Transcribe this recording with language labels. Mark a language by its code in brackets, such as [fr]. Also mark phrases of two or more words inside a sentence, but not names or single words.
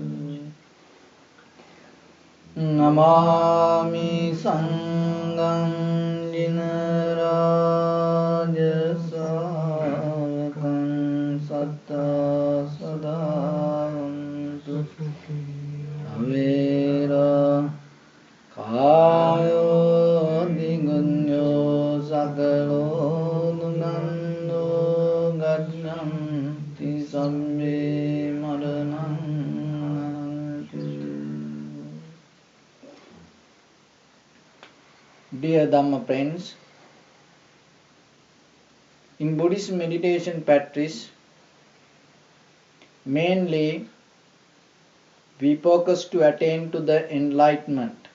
[pi] Namami saṅgaṃ jinarāja sāvakaṃ sattā sadā hontu sukhiya vērā. Kāyo nigunño sakalo nuganno gacchanti sabbe maranaṃ ahantu. [en] Dear Dhamma friends, in Buddhist meditation practice, mainly we focus to attain to the enlightenment.